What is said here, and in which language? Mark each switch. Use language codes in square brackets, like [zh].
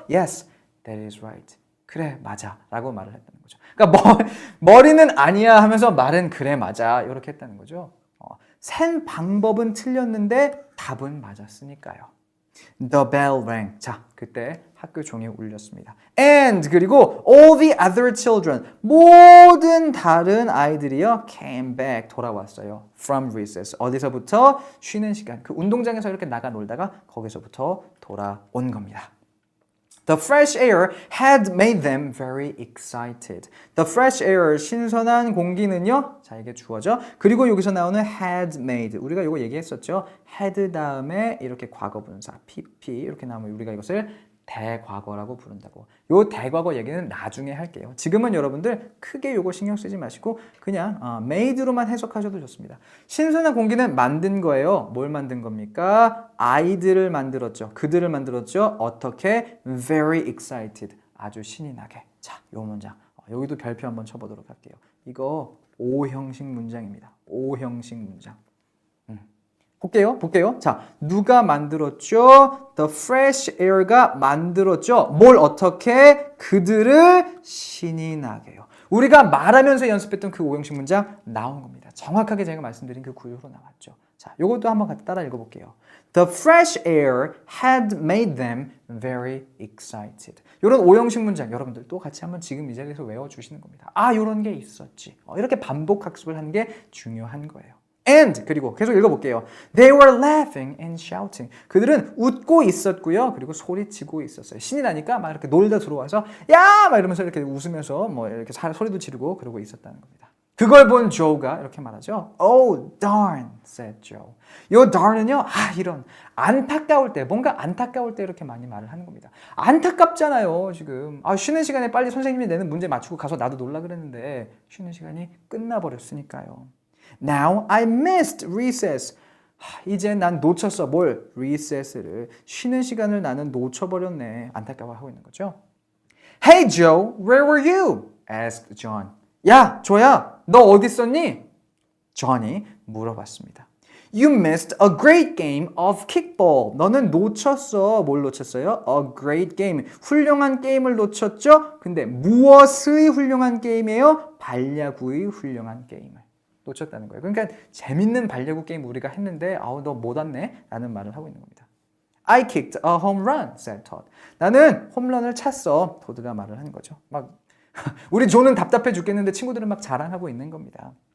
[en] Yes, that is right. [ko] 그래 맞아 라고 말을 했다는 거죠. 그러니까 머리는 아니야 하면서 말은 그래 맞아 이렇게 했다는 거죠. 센 방법은 틀렸는데 답은 맞았으니까요. [en] The bell rang. [ko] 자, 그때 학교 종이 울렸습니다. [en] And [ko] 그리고 [en] all the other children [ko] 모든 다른 아이들이요 [en] came back [ko] 돌아왔어요. [en] From recess [ko] 어디서부터 쉬는 시간 그 운동장에서 이렇게 나가 놀다가 거기서부터 돌아온 겁니다. [en] The fresh air had made them very excited. The fresh air, [ko] 신선한 공기는요. 자, 이게 주어죠. 그리고 여기서 나오는 had made. 우리가 이거 얘기했었죠. had 다음에 이렇게 과거분사, pp 이렇게 나오면 우리가 이것을 대과거라고 부른다고. 요 대과거 얘기는 나중에 할게요. 지금은 여러분들 크게 요거 신경 쓰지 마시고 그냥 made로만 해석하셔도 좋습니다. 신선한 공기는 만든 거예요. 뭘 만든 겁니까? 아이들을 만들었죠. 그들을 만들었죠. 어떻게? [en] Very excited. [ko] 아주 신이 나게. 자, 요 문장. 여기도 별표 한번 쳐보도록 할게요. 이거 O형식 문장입니다. O형식 문장. 볼게요. 자, 누가 만들었죠? The fresh air가 만들었죠. 뭘 어떻게? 그들을 신이 나게요. 우리가 말하면서 연습했던 그 오형식 문장 나온 겁니다. 정확하게 제가 말씀드린 그 구조로 나왔죠. 자, 요것도 한번 같이 따라 읽어볼게요. [en] The fresh air had made them very excited. [ko] 이런 오형식 문장 여러분들 또 같이 한번 지금 이 자리에서 외워주시는 겁니다. 아, 이런 게 있었지. 이렇게 반복 학습을 하는 게 중요한 거예요. And 그리고 계속 읽어볼게요. [en] They were laughing and shouting. [ko] 그들은 웃고 있었고요. 그리고 소리치고 있었어요. 신이 나니까 막 이렇게 놀다 들어와서 야! 막 이러면서 이렇게 웃으면서 뭐 이렇게 소리도 지르고 그러고 있었다는 겁니다. 그걸 본 조가 이렇게 말하죠. [en] Oh darn, said Joe. 요 darn은요. [ko] 이런 안타까울 때 뭔가 안타까울 때 이렇게 많이 말을 하는 겁니다. 안타깝잖아요 지금. 쉬는 시간에 빨리 선생님이 내는 문제 맞추고 가서 나도 놀라 그랬는데 쉬는 시간이 끝나버렸으니까요. [en] Now I missed recess. [ko] 이제 난 놓쳤어. 뭘? recess를. 쉬는 시간을 나는 놓쳐버렸네. 안타까워하고 있는 거죠. [en] Hey Joe, where were you? asked John. [ko] 야, 조야, 너 어디 있었니? John이 물어봤습니다. [en] You missed a great game of kickball. [ko] 너는 놓쳤어. 뭘 놓쳤어요? [en] A great game. [ko] 훌륭한 게임을 놓쳤죠? 근데 무엇의 훌륭한 게임이에요? 발야구의 훌륭한 게임을. 놓쳤다는 거예요. 그러니까 재밌는 발야구 게임 우리가 했는데 너 못 왔네? 라는 말을 하고 있는 겁니다. [en] I kicked a home run, said Todd. [ko] 나는 홈런을 찼어. 토드가 말을 하는 거죠. 막 우리 조는 답답해 죽겠는데 친구들은 막 자랑하고 있는 겁니다.